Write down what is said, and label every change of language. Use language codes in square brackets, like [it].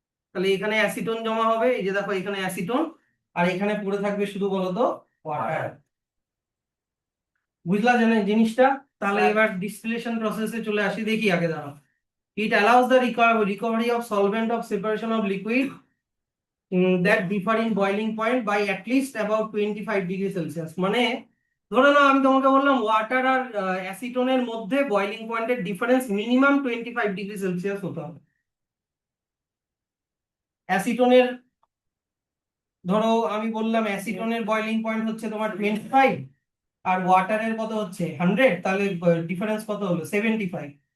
[bn] তাহলে এখানে অ্যাসিটোন জমা হবে, এই যে দেখো এখানে অ্যাসিটোন, আর এখানে পড়ে থাকবে শুধু বলতো ওয়াটার। বুঝলা জিনিসটা? তাহলে এবার ডিস্টিলেশন প্রসেসে চলে আসি, দেখি আগে দাঁড়াও। [en] It allows the recovery of solvent of separation of liquid that differ in boiling point by at least about 25 degree Celsius. [bn] মানে ধরে নাও আমি তোমাকে বললাম ওয়াটার আর অ্যাসিটোনের মধ্যে বয়লিং পয়েন্টের ডিফারেন্স মিনিমাম 25 ডিগ্রি সেলসিয়াস হতে হবে। অ্যাসিটোনের ধরো আমি বললাম অ্যাসিটোনের বয়লিং পয়েন্ট হচ্ছে তোমার 25 আর ওয়াটারের কত হচ্ছে 100, তাহলে ডিফারেন্স কত হলো 75।